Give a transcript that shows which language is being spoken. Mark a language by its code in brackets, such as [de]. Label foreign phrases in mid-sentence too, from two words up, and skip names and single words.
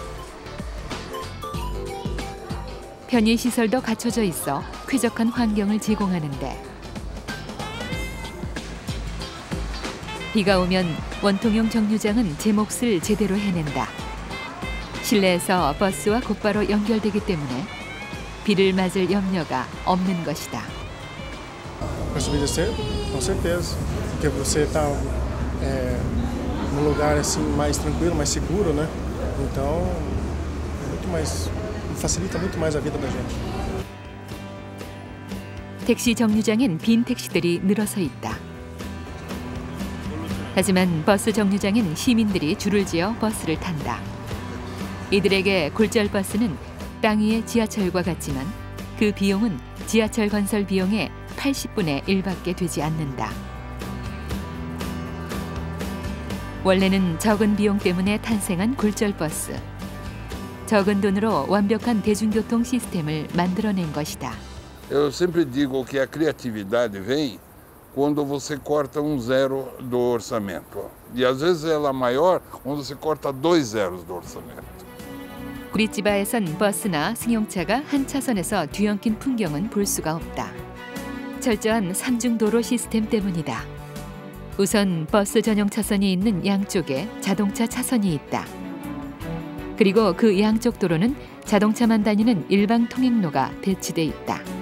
[ko] 편의시설도 갖춰져 있어 쾌적한 환경을 제공하는데 비가 오면 원통형 정류장은 제 몫을 제대로 해낸다. 실내에서 버스와 곧바로 연결되기 때문에 비를 맞을 염려가 없는 것이다. [pt] Para subir e descer, com certeza, porque você está num lugar assim mais tranquilo, mais seguro, né? Então, facilita muito mais a vida da gente. [ko] 택시 정류장엔 빈 택시들이 늘어서 있다. 하지만 버스 정류장엔 시민들이 줄을 지어 버스를 탄다. 이들에게 굴절버스는 땅 위의 지하철과 같지만 그 비용은 지하철 건설 비용의 80분의 1밖에 되지 않는다. 원래는 적은 비용 때문에 탄생한 굴절버스. 적은 돈으로 완벽한 대중교통 시스템을 만들어낸 것이다. [pt] Eu sempre digo que a criatividade vem quando você corta um zero do orçamento. E às vezes ela é maior quando você corta 2 zeros do orçamento. [ko] 꾸리찌바에선 버스나 승용차가 한 차선에서 뒤엉킨 풍경은 볼 수가 없다. 철저한 삼중도로 시스템 때문이다. 우선 버스 전용 차선이 있는 양쪽에 자동차 차선이 있다. 그리고 그 양쪽 도로는 자동차만 다니는 일방 통행로가 배치돼 있다.